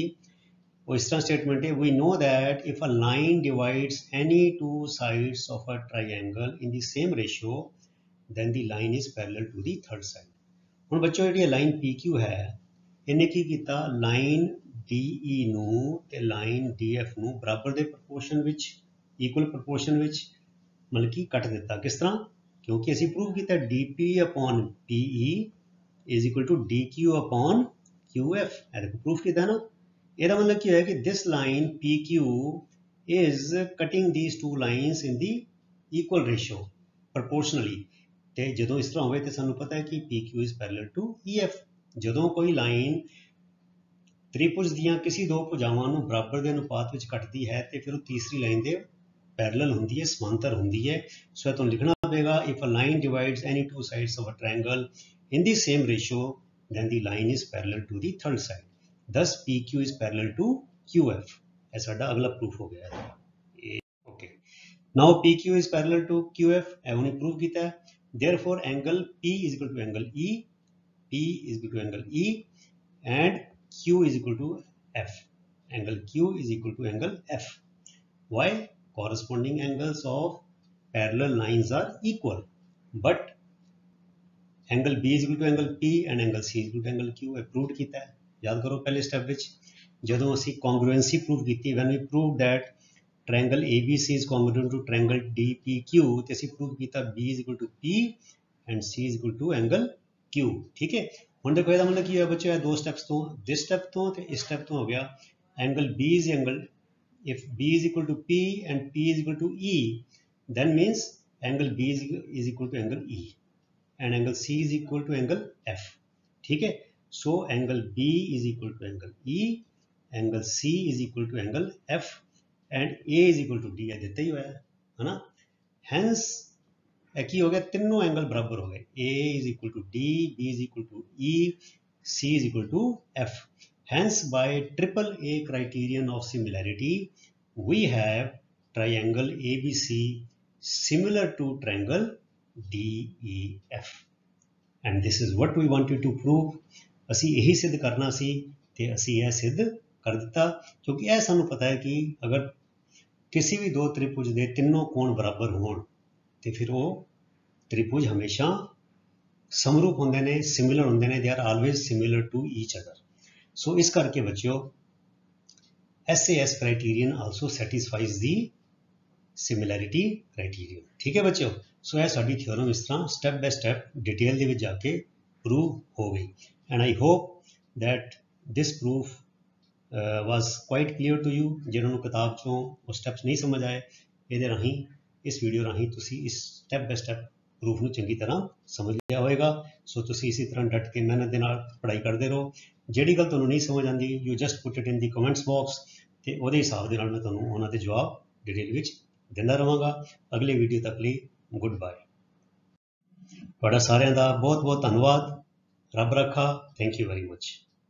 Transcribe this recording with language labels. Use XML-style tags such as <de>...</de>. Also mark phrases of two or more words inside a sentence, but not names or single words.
<pa>ਉਹ ਇਸ ਤਰ੍ਹਾਂ ਸਟੇਟਮੈਂਟ ਹੈ,</pa> <en>we know that if a line divides any two sides of a triangle in the same ratio then the line is parallel to the third side.</en> <pa>ਹੁਣ ਬੱਚੋ ਜਿਹੜੀ ਲਾਈਨ PQ ਹੈ, ਇਹਨੇ ਕੀ ਕੀਤਾ, ਲਾਈਨ DE ਨੂੰ ਤੇ ਲਾਈਨ DF ਨੂੰ ਬਰਾਬਰ ਦੇ ਪ੍ਰਪੋਰਸ਼ਨ ਵਿੱਚ,</pa> <en>equal proportion</en> <pa>ਵਿੱਚ ਮਤਲਬ ਕਿ ਕੱਟ ਦਿੱਤਾ। ਕਿਸ ਤਰ੍ਹਾਂ, ਕਿਉਂਕਿ ਅਸੀਂ ਪ੍ਰੂਵ ਕੀਤਾ</pa> <en>dp upon PE is equal to dq upon qf।</en> <pa>ਇਹ ਦੇਖੋ ਪ੍ਰੂਫ ਕੀਤਾ ਨਾ। ਇਹਦਾ ਮਤਲਬ ਕੀ ਹੋਇਆ ਕਿ</pa> <en>this line PQ is cutting these two lines in the equal ratio proportionally।</en> <pa>ਤੇ ਜਦੋਂ ਇਸ ਤਰ੍ਹਾਂ ਹੋਵੇ ਤੇ ਸਾਨੂੰ ਪਤਾ ਹੈ ਕਿ</pa> <en>PQ is parallel to EF।</en> <pa>ਜਦੋਂ ਕੋਈ ਲਾਈਨ ਤ੍ਰਿਭੁਜ ਦੀਆਂ ਕਿਸੇ ਦੋ ਭੁਜਾਵਾਂ ਨੂੰ ਬਰਾਬਰ ਦੇ ਅਨੁਪਾਤ ਵਿੱਚ ਕੱਟਦੀ ਹੈ ਤੇ ਫਿਰ ਉਹ ਤੀਸਰੀ ਲਾਈਨ ਦੇ ਪੈਰਲਲ ਹੁੰਦੀ ਹੈ, ਸਮਾਂਤਰ ਹੁੰਦੀ ਹੈ। ਸੋ ਤੁਹਾਨੂੰ ਲਿਖਣਾ ਪਏਗਾ</pa> <en>if a line divides any two sides of a triangle in the same ratio then the line is parallel to the third side, thus PQ is parallel to QF।</en> <pa>ਇਹ ਸਾਡਾ ਅਗਲਾ ਪ੍ਰੂਫ ਹੋ ਗਿਆ ਹੈ।</pa> <en>okay, now PQ is parallel to QF,</en> <pa>ਇਹ ਉਹਨੇ ਪ੍ਰੂਫ ਕੀਤਾ ਹੈ।</pa> <en>therefore angle P is equal to angle E, P is equal to angle E and Q is equal to F, angle Q is equal to angle F। why? Corresponding angles of parallel lines are equal, but angle B is equal to angle P and angle C is equal to angle Q।</en> <hi>प्रूव किया है, याद करो</hi> <pa>ਪਹਿਲੇ ਸਟੈਪ ਵਿੱਚ ਜਦੋਂ ਅਸੀਂ</pa> <en>congruency prove ਕੀਤੀ, when we proved that triangle ABC is congruent to triangle DPQ,</en> <pa>ਤੇ ਅਸੀਂ</pa> <en>prove ਕੀਤਾ B is equal to P and C is equal to angle Q।</en> <hi>ठीक है,</hi> <pa>ਹੁਣ ਦੇਖੋ ਇਹਦਾ ਮਤਲਬ ਕੀ ਹੋਇਆ ਬੱਚਿਓ, ਇਹ ਦੋ ਸਟੈਪਸ ਤੋਂ,</pa> <en>this step</en> <pa>ਤੋਂ ਤੇ ਇਸ</pa> <en>step</en> <pa>ਤੋਂ ਹੋ ਗਿਆ</pa> <en>angle B is angle, if B is equal to P and P is equal to E, then means angle B is equal to angle E and angle C is equal to angle F।</en> <hi>ठीक है,</hi> <en>so angle B is equal to angle E, angle C is equal to angle F and A is equal to D।</en> <pa>ਦਿੱਤਾ ਹੀ ਹੋਇਆ ਹੈ ਨਾ। hence ਇਹ ਕੀ ਹੋ ਗਿਆ, ਤਿੰਨੋਂ ਐਂਗਲ ਬਰਾਬਰ ਹੋ ਗਏ।</pa> <en>A is equal to D, B is equal to E, C is equal to F। hence by triple A criterion of similarity we have triangle ABC similar to triangle DEF and this is what we wanted to prove।</en> <pa>ਅਸੀਂ ਇਹੀ ਸਿੱਧ ਕਰਨਾ ਸੀ ਤੇ ਅਸੀਂ ਇਹ ਸਿੱਧ ਕਰ ਦਿੱਤਾ, ਕਿਉਂਕਿ ਇਹ ਸਾਨੂੰ ਪਤਾ ਹੈ ਕਿ ਅਗਰ ਕਿਸੇ ਵੀ ਦੋ ਤ੍ਰਿਭੁਜ ਦੇ ਤਿੰਨੋਂ ਕੋਣ ਬਰਾਬਰ ਹੋਣ ਤੇ ਫਿਰ ਉਹ ਤ੍ਰਿਭੁਜ ਹਮੇਸ਼ਾ ਸਮਰੂਪ ਹੁੰਦੇ ਨੇ, ਸਿਮਿਲਰ ਹੁੰਦੇ ਨੇ,</pa> <en>they are always similar to each other।</en> <pa>ਸੋ ਇਸ ਕਰਕੇ ਬੱਚਿਓ</pa> <en>SAS criterion also satisfies the similarity criterion।</en> <pa>ਠੀਕ ਹੈ ਬੱਚਿਓ, ਸੋ ਇਹ ਸਾਡੀ ਥਿਊਰਮ ਇਸ ਤਰ੍ਹਾਂ</pa> <en>step by step</en> <pa>ਡਿਟੇਲ ਦੇ ਵਿੱਚ ਜਾਕੇ ਪ੍ਰੂਵ ਹੋ ਗਈ</pa> <en>and I hope that this proof was quite clear to you.</en> <pa>ਜਿਨ੍ਹਾਂਨੇ ਕਿਤਾਬ ਚੋਂ ਉਹ ਸਟੈਪਸ ਨਹੀਂ ਸਮਝ ਆਏ, ਇਹ ਰਾਹੀਂ ਇਸ ਵੀਡੀਓ ਰਾਹੀਂ ਤੁਸੀਂ ਇਸ</pa> <en>step by step</en> <pa>ਪ੍ਰੂਫ ਨੂੰ ਚੰਗੀ ਤਰ੍ਹਾਂ ਸਮਝ ਲਿਆ ਹੋਏਗਾ। ਸੋ ਤੁਸੀਂ ਇਸੇ ਤਰ੍ਹਾਂ ਡਟ ਕੇ ਮਿਹਨਤ ਦੇ ਨਾਲ ਪੜ੍ਹਾਈ ਕਰਦੇ ਰਹੋ। ਜਿਹੜੀ ਗੱਲ ਤੁਹਾਨੂੰ ਨਹੀਂ ਸਮਝ ਆਉਂਦੀ</pa> <en>you just put it in the comments box</en> <pa>ਤੇ ਉਹਦੇ ਹਿਸਾਬ ਦੇ ਨਾਲ ਮੈਂ ਤੁਹਾਨੂੰ ਉਹਨਾਂ ਦੇ ਜਵਾਬ ਡਿਟੇਲ ਵਿੱਚ ਦਿੰਦਾ ਰਹਾਂਗਾ। ਅਗਲੇ ਵੀਡੀਓ ਤੱਕ ਲਈ</pa> <en>good bye.</en> <pa>ਤੁਹਾਡਾ ਸਾਰਿਆਂ ਦਾ ਬਹੁਤ ਬਹੁਤ ਧੰਨਵਾਦ। ਰੱਬ ਰਾਖਾ।</pa> <en>thank you very much.</en>